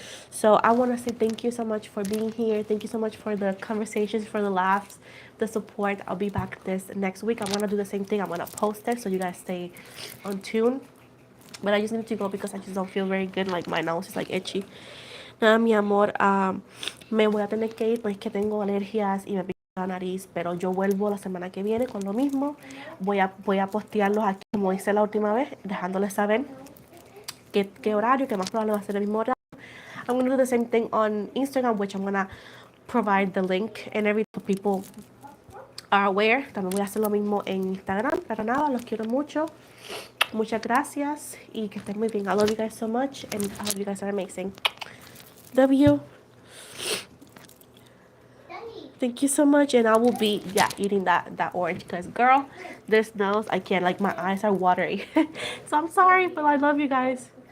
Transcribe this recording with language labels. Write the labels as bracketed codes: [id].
[en] So I want to say thank you so much for being here. Thank you so much for the conversations, for the laughs, the support. I'll be back this next week. I'm gonna do the same thing. I'm gonna post it so you guys stay on tune. But I just need to go because I just don't feel very good. Like my nose is like itchy. [es] Nada, mi amor, me voy a tener que ir porque es que tengo alergias y me pica la nariz, pero yo vuelvo la semana que viene con lo mismo. Voy a postearlos aquí como hice la última vez, dejándoles saber qué horario, que más probable va a ser el mismo horario. [en] I'm going to do the same thing on Instagram, which I'm going to provide the link and everything so people are aware. [es] También voy a hacer lo mismo en Instagram. Pero nada, los quiero mucho. Muchas gracias y que estén muy bien. [en] I love you guys so much and I hope you guys are amazing. Love you. Thank you so much, and I will be eating that orange because girl, this nose I can't, like my eyes are watery. So I'm sorry, but I love you guys.